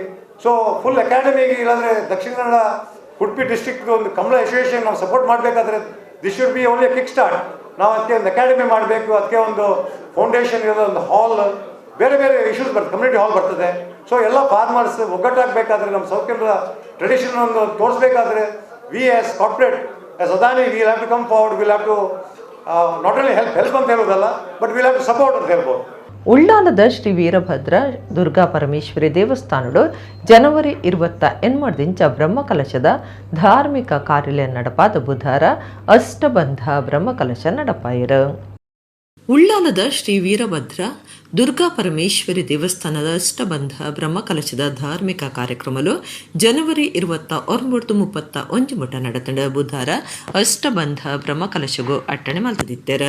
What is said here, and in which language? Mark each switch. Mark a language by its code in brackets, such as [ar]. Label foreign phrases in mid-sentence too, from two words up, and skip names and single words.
[kn] ಸೊ ಫುಲ್ ಅಕಾಡೆಮಿಗೆ ಇಲ್ಲಾಂದರೆ ದಕ್ಷಿಣ ಕನ್ನಡ ಉಡುಪಿ ಡಿಸ್ಟ್ರಿಕ್ಟ್ ಒಂದು ಕಂಬಳ ಅಸೋಸಿಯೇಷನ್ ನಾವು ಸಪೋರ್ಟ್ ಮಾಡಬೇಕಾದ್ರೆ [en] this should be only kick start. [kn] ನಾವು ಅದಕ್ಕೆ ಒಂದು ಅಕಾಡೆಮಿ ಮಾಡಬೇಕು, ಅದಕ್ಕೆ ಒಂದು ಫೌಂಡೇಶನ್ ಇರೋದು, ಒಂದು ಹಾಲ್, ಬೇರೆ ಬೇರೆ ಇಶ್ಯೂಸ್ ಬರ್ತದೆ, [en] community hall [kn] ಬರ್ತದೆ. ಸೊ ಎಲ್ಲ ಫಾರ್ಮರ್ಸ್ ಒಗ್ಗಟ್ಟಾಗಬೇಕಾದ್ರೆ ನಮ್ಮ ಸೌತ್ ಕನ್ನಡ ಟ್ರೆಡಿಷನ್ ಒಂದು ತೋರಿಸ್ಬೇಕಾದ್ರೆ [en] we as corporate as Adani will have to come forward, will have to not only help [kn] ಅಂತ ಹೇಳೋದಲ್ಲ, [en] but will have to support [kn] ಅಂತ ಹೇಳ್ಬೋದು. [tcy] ಉಳ್ಳಾಲದ ಶ್ರೀ ವೀರಭದ್ರ ದುರ್ಗಾ ಪರಮೇಶ್ವರಿ ದೇವಸ್ಥಾನಡು ಜನವರಿ 28 ಬ್ರಹ್ಮಕಲಶದ ಧಾರ್ಮಿಕ ಕಾರ್ಯಾಲಯ ನಡಪಾದ ಬುಧವಾರ ಅಷ್ಟಬಂಧ ಬ್ರಹ್ಮಕಲಶ ನಡಪಾಯಿರು. ಉಳ್ಳಾಲದ ಶ್ರೀ ವೀರಭದ್ರ ದುರ್ಗಾ ಪರಮೇಶ್ವರಿ ದೇವಸ್ಥಾನದ ಅಷ್ಟಬಂಧ ಬ್ರಹ್ಮಕಲಶದ ಧಾರ್ಮಿಕ ಕಾರ್ಯಕ್ರಮಲು ಜನವರಿ 29-31 ಮುಟ ನಡೆತಂಡ ಬುಧವಾರ ಅಷ್ಟಬಂಧ ಬ್ರಹ್ಮಕಲಶಗೂ ಅಟ್ಟಣೆ ಮಲ್ತದಿದ್ದಾರೆ.